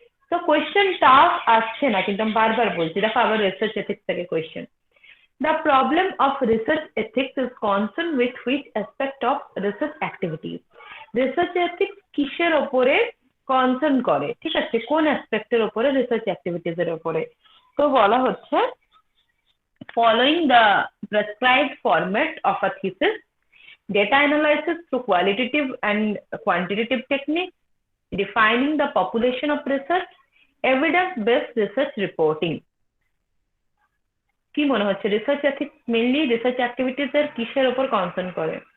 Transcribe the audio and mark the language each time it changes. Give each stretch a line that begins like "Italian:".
Bangla: তো question tough আসছে না, কিন্তু আমি বারবার বলছি, দেখো আবার রিসার্চ এথিক্স থেকে question.
English: The problem of research ethics is concerned with which aspect of research activities.
Bangla: Research ethics কিসের ওপরে কনসার্ন করে? ঠিক আছে, কোন অ্যাসপেক্টের ওপরে? রিসার্চ অ্যাক্টিভিটিজ এর ওপরে।
English: তো বলা হচ্ছে following the prescribed format of a thesis, data analysis through qualitative and quantitative techniques, defining the population of research, evidence-based research reporting.
Bangla: কি মনে হচ্ছে research ethics mainly research activities এর কিসের উপর কনসার্ন করে?